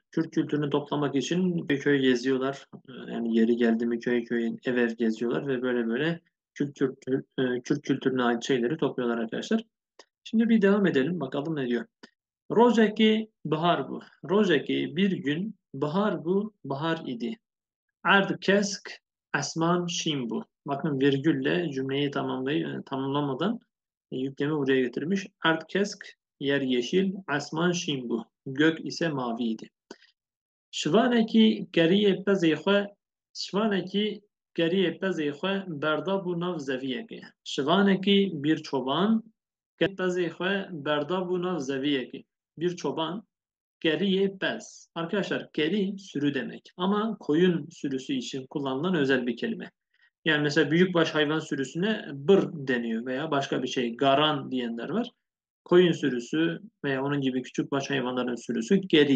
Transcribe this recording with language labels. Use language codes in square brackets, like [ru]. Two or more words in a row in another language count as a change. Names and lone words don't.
[tr] Kürt kültürünü toplamak için köy köy geziyorlar. Yani yeri geldi mi köy köy ev ev geziyorlar ve böyle böyle Kürt kültürüne ait şeyleri topluyorlar arkadaşlar. Şimdi bir devam edelim. Bakalım ne diyor. [ku] Rojeki bahar bu. Rojeki [tr] bir gün [ku] bahar bu [tr] bahar idi. [ku] Erd kesk asman şim bu. [tr] Bakın virgülle cümleyi tamamlamadan yüklemi buraya getirmiş. [ku] Erd kesk [tr] yer yeşil, [ku] asman şim bu. [tr] Gök ise maviydi. [ku] Şivanekî geriyê pezê xwe Şivanekî geriyê pezê xwe berda bû nav zeviyekê. Şivanekî [tr] bir çoban [ku] geriyê pezê xwe berda bû nav zeviyekê. [tr] Bir çoban [ku] geriye pez. [tr] Arkadaşlar geri sürü demek ama koyun sürüsü için kullanılan özel bir kelime. Yani mesela büyükbaş hayvan sürüsüne bır deniyor veya başka bir şey garan diyenler var. Koyun sürüsü veya onun gibi küçükbaş hayvanların sürüsü geri.